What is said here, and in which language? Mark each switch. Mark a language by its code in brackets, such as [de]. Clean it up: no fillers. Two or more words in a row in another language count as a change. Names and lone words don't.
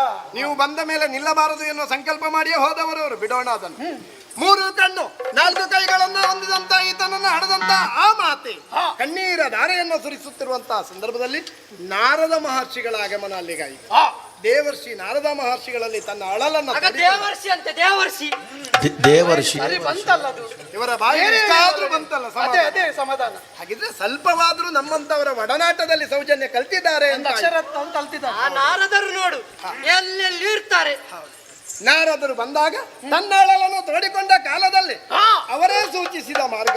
[kn] ನೀವು ಬಂದ ಮೇಲೆ ನಿಲ್ಲಬಾರದು ಎನ್ನುವ ಸಂಕಲ್ಪ ಮಾಡಿಯೇ ಹೋದವರು ಅವರು. ಬಿಡೋಣ ಅದನ್ನು. 3 ಕಣ್ಣು 4 ಕೈಗಳನ್ನು ಹೊಂದಿದಂತ ಈತನನ್ನು ಹಡದಂತ ಆ ಮಾತೆ ಕಣ್ಣೀರ ಧಾರೆಯನ್ನು ಸುರಿಸುತ್ತಿರುವಂತಹ ಸಂದರ್ಭದಲ್ಲಿ ನಾರದ ಮಹರ್ಷಿಗಳ ಆಗಮನ ಅಲ್ಲಿಗಾಯಿತು. ದೇವರ್ಷಿ ನಾರದ ಮಹರ್ಷಿಗಳಲ್ಲಿ ತನ್ನ ಅಳಲನ್ನು ದೇವರ್ಷಿ ಅಂತೆ ದೇವರ್ಷಿ ದೇವರ್ಷಿ ಬಂತಲ್ಲ ಅದು ಇವರ ಬಾಯಿ ಬಂತಲ್ಲ ಅದೇ ಸಮಾಧಾನ. ಹಾಗಿದ್ರೆ ಸ್ವಲ್ಪವಾದ್ರೂ ನಮ್ಮಂತವರ ಒಡನಾಟದಲ್ಲಿ ಸೌಜನ್ಯ ಕಲ್ತಿದ್ದಾರೆ ಅಂತ ಆ ನಾರದರು ನೋಡು ಎಲ್ಲೆಲ್ಲಿ ಇರ್ತಾರೆ. ನಾರದರು ಬಂದಾಗ ತನ್ನ ಅಳಲನ್ನು ತೋಡಿಕೊಂಡ ಕಾಲದಲ್ಲಿ ಅವರೇ ಸೂಚಿಸಿದ ಮಾರ್ಗ.